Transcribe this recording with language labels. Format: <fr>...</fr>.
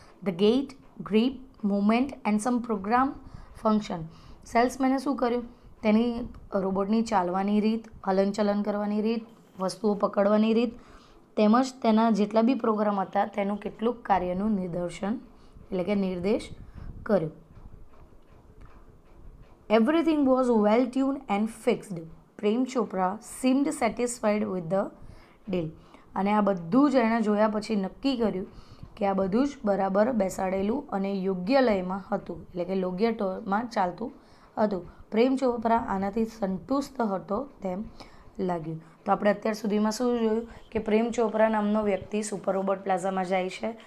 <en>The gait, grip, movement and some program function.</en> <gu>સેલ્સમેને શું કર્યું? તેની રોબોટની ચાલવાની રીત, હલનચલન કરવાની રીત, વસ્તુઓ પકડવાની રીત તેમજ તેના જેટલા બી પ્રોગ્રામ હતા તેનું કેટલુંક કાર્યનું નિદર્શન એટલે કે નિર્દેશ કર્યો.</gu> <en>Everything was well tuned and fixed. Prem Chopra seemed satisfied with the deal.</en> <gu>અને આ બધું જ એણે જોયા પછી નક્કી કર્યું કે આ બધું જ બરાબર બેસાડેલું અને યોગ્ય લયમાં હતું, એટલે કે યોગ્ય ટોનમાં ચાલતું હતું. પ્રેમ ચોપરા આનાથી સંતુષ્ટ હતો તેમ લાગ્યું. તો આપણે અત્યાર સુધીમાં શું જોયું કે પ્રેમ ચોપરા નામનો વ્યક્તિ સુપર રોબોટ પ્લાઝામાં જાય છે.</gu>